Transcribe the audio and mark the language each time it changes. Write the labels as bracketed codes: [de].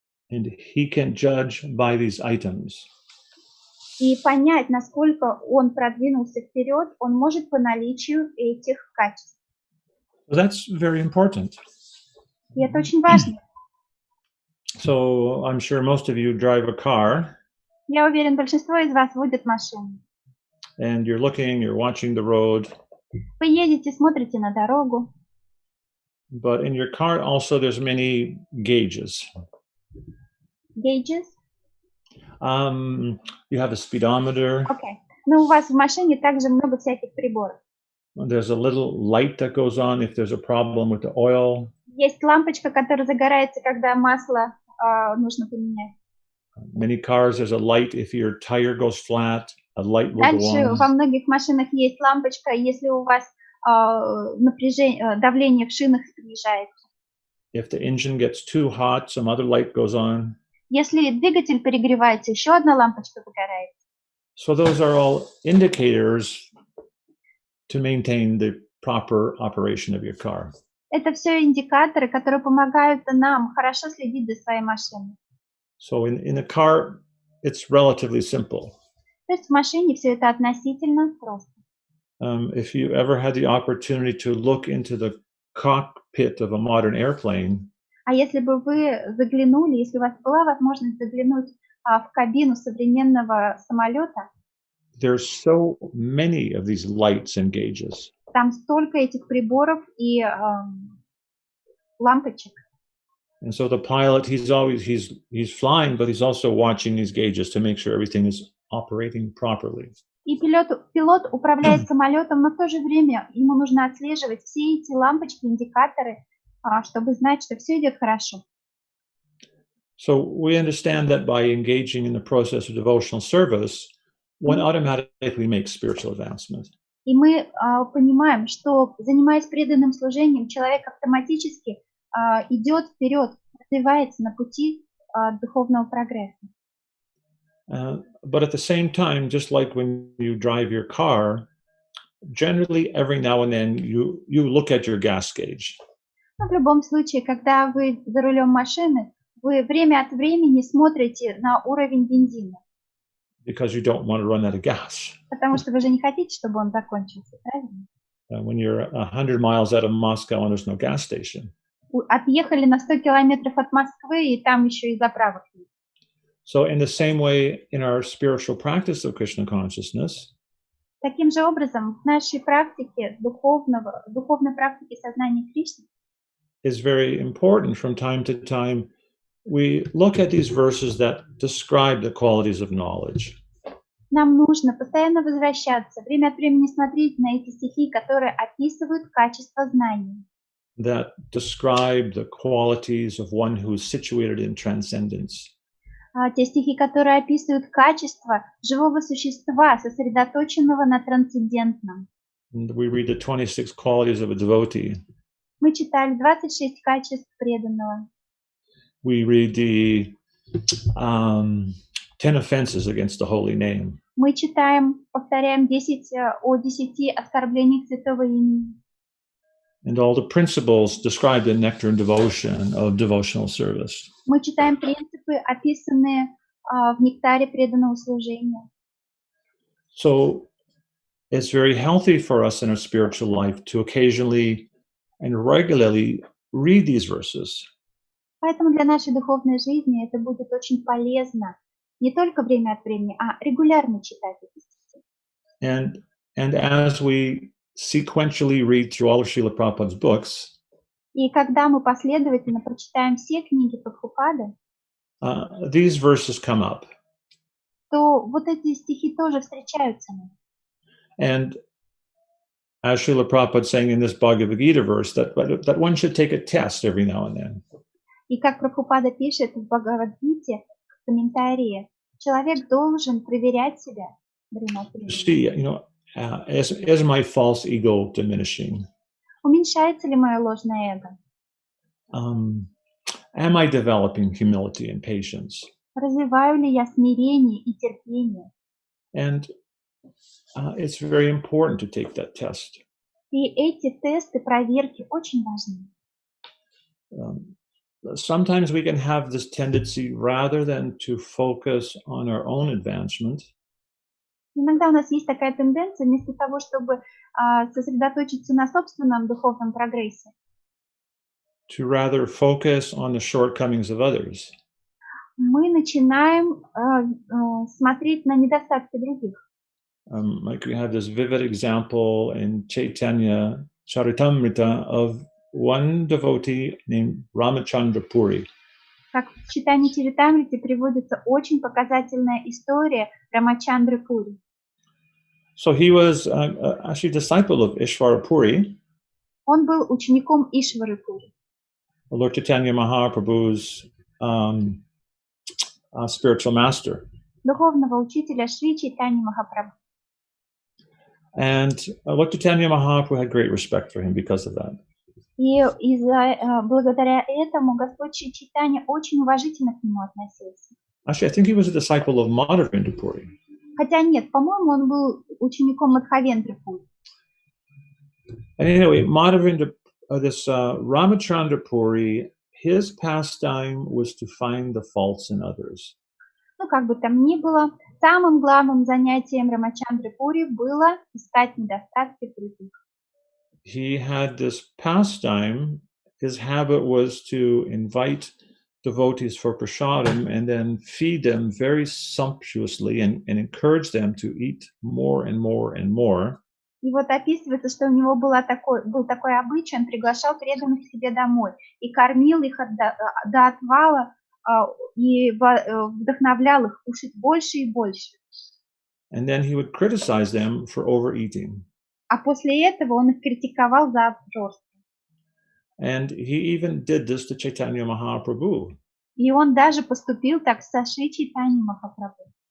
[en] And he can judge by these items. [ru] И понять, насколько он продвинулся вперед, он может по наличию этих качеств. [en] So that's very important. [ru] И это очень важно. [en] So I'm sure most of you drive a car. [ru] Я уверен, большинство из вас водят машину. [en] And you're looking, you're watching the road. [ru] Вы едете, смотрите на дорогу. [en] But in your car also there's many gauges. Gauges? You have a speedometer. Okay. [ru] Но у вас в машине также много всяких приборов. [en] There's a little light that goes on if there's a problem with the oil. [ru] Есть лампочка, которая загорается, когда масло нужно поменять. [en] Many cars there's a light if your tire goes flat, a light will go [ru] Дальше [en] on. [ru] во многих машинах есть лампочка, если у вас давление в шинах снижается. [en] If the engine gets too hot, some other light goes on. [ru] Если двигатель перегревается, еще одна лампочка загорается. [en] So those are all indicators to maintain the proper operation of your car. [ru] Это все индикаторы, которые помогают нам хорошо следить за своей машиной. [en] So in a car, it's relatively simple. [ru] То есть в машине все это относительно просто. [en] If you ever had the opportunity to look into the cockpit of a modern airplane, [ru] А если бы вы заглянули, если у вас была возможность заглянуть в кабину современного самолета, [en] there's so many of these lights and gauges. [ru] там столько этих приборов и лампочек. [en] And so the pilot, he's flying, but he's also watching these gauges to make sure everything is operating properly. [ru] И пилот управляет самолетом, но в то же время ему нужно отслеживать все эти лампочки, индикаторы, чтобы знать, что все идет хорошо. [en] So we understand that by engaging in the process of devotional service, one automatically makes spiritual advancement. [ru] И мы понимаем, что, занимаясь преданным служением, человек автоматически идет вперед, развивается на пути духовного прогресса. [en] But at the same time, just like when you drive your car, generally every now and then you look at your gas gauge. [ru] Но в любом случае, когда вы за рулем машины, вы время от времени смотрите на уровень бензина. [en] Because you don't want to run out of gas. [ru] Потому что вы же не хотите, чтобы он закончился, правильно? [en] When you're 100 miles out of Moscow and there's no gas station. [ru] Отъехали на 100 километров от Москвы, и там еще и заправок нет. [en] So in the same way, in our spiritual practice of Krishna consciousness, [ru] таким же образом, в нашей практике духовной практике сознания Кришны, [en] is very important. From time to time, we look at these verses that describe the qualities of knowledge. [ru] Нам нужно постоянно возвращаться, время от времени смотреть на эти стихи, которые описывают качество знаний. [en] That describe the qualities of one who is situated in transcendence. [ru] Те стихи, которые описывают качество живого существа, сосредоточенного на трансцендентном. [en] And we read the 26 qualities of a devotee. [ru] Мы читали 26 качеств преданного. [en] We read the 10 offenses against the holy name. [ru] Мы читаем, повторяем 10 оскорблениях святого имени. [en] And all the principles describe the nectar and devotion of devotional service. [ru] Мы читаем принципы, описанные в нектаре преданного служения. [en] So it's very healthy for us in our spiritual life to occasionally and regularly read these verses. [ru] Поэтому для нашей духовной жизни это будет очень полезно не только время от времени, а регулярно читать эти стихи. [en] And as we sequentially read through all of Srila Prabhupada's books, [ru] и когда мы последовательно прочитаем все книги Прабхупады, [en] these verses come up. [ru] то вот эти стихи тоже встречаются нам. [en] And as Srila Prabhupada saying in this Bhagavad Gita verse, that one should take a test every now and then. [ru] И как Прабхупада пишет в Бхагавадгите в комментарии, человек должен проверять себя время от времени. [en] See, is my false ego diminishing? [ru] Уменьшается ли мое ложное эго? [en] Am I developing humility and patience? [ru] Развиваю ли я смирение и терпение? [en] And it's very important to take that test. [ru] И эти тесты, проверки очень важны. [en] Sometimes we can have this tendency, rather than to focus on our own advancement, [ru] иногда у нас есть такая тенденция, вместо того, чтобы сосредоточиться на собственном духовном прогрессе, [en] to rather focus on the shortcomings of others. [ru] Мы начинаем смотреть на недостатки других. [en] Like we have this vivid example in Chaitanya Charitamrita of one devotee named Ramachandra Puri. [ru] Как в читании Чаритамрити приводится очень показательная история Рамачандры Пури. [en] So he was actually a disciple of Ishvara Puri. [ru] Он был учеником Ишвары Пури. [en] Lord Chaitanya Mahaprabhu's spiritual master. [ru] Духовного учителя Шри Чайтаньи Махапрабху. [en] And Lord Chaitanya Mahaprabhu had great respect for him because of that. [ru] И благодаря этому Господь Шри Чайтанья очень уважительно к нему относился. [en] Actually, I think he was a disciple of Madhavendra Puri. [ru] Хотя нет, по-моему, он был учеником Мадхавендры Пури. [en] And anyway, Ramachandra Puri, his pastime was to find the faults in others. [ru] Ну, как бы там ни было, самым главным занятием Рамачандры Пури было искать недостатки в других. [en] He had this pastime. His habit was to invite devotees for prasadam and then feed them very sumptuously and encourage them to eat more and more and more. [ru] И вот описывается, что у него был такой обычай, он приглашал преданных к себе домой и кормил их до отвала и вдохновлял их кушать больше и больше. [en] And then he would criticize them for overeating. [ru] А после этого он их критиковал за обжорство. [en] And he even did this to Chaitanya Mahaprabhu. [ru] И он даже поступил так со Шри Чайтаньей Махапрабху.